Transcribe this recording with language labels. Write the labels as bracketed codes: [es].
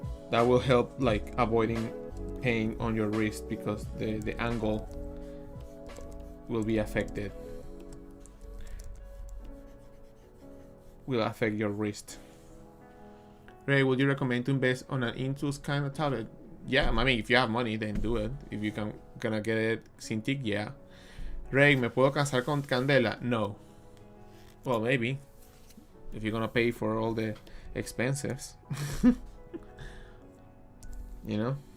[en] That will help like avoiding pain on your wrist because the angle will be affected. Will affect your wrist. Ray, would you recommend to invest on an Intuos kind of tablet? Yeah, I mean, if you have money, then do it. If you gonna get it Cintiq, yeah. [es] Ray, ¿me puedo casar con Candela? [en] No. Well, maybe. If you're gonna pay for all the expenses. You know?